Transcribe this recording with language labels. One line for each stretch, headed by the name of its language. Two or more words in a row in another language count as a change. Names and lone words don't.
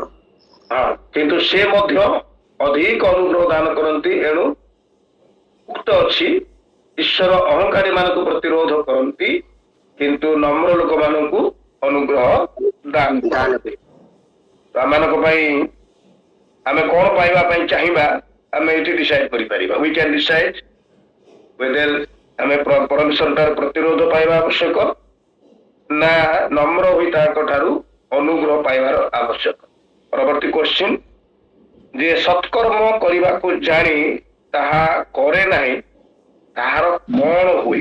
Odia: ହଁ, କିନ୍ତୁ ସେ ମଧ୍ୟ ଅଧିକ ଅନୁଗ୍ରହ ଦାନ କରନ୍ତି, ଏଣୁ ଉକ୍ତ ଅଛି ଈଶ୍ୱର ଅହଙ୍କାରୀ ମାନଙ୍କୁ ପ୍ରତିରୋଧ କରନ୍ତି କିନ୍ତୁ ନମ୍ର ଲୋକମାନଙ୍କୁ ଅନୁଗ୍ରହ ଦାନ କରନ୍ତି। ତ ଆମମାନଙ୍କ ପାଇଁ ଆମେ କଣ ପାଇବା ପାଇଁ ଚାହିଁବା ଆମେ ଏଠି ଡିସାଇଡ କରିପାରିବା।
English: we can decide whether
Odia: ଆମେ ପରମେଶ୍ୱର ଠାରୁ ପ୍ରତିରୋଧ ପାଇବା ଆବଶ୍ୟକ ନା ନମ୍ର ହୋଇ ତାଙ୍କ ଠାରୁ ଅନୁଗ୍ରହ ପାଇବାର ଆବଶ୍ୟକ। ପରବର୍ତ୍ତୀ କ୍ୱେଶ୍ଚିନ୍ ଯେ ସତ୍କର୍ମ କରିବାକୁ ଜାଣି ତାହା କରେ ନାହିଁ ତାହାର କଣ ହୁଏ?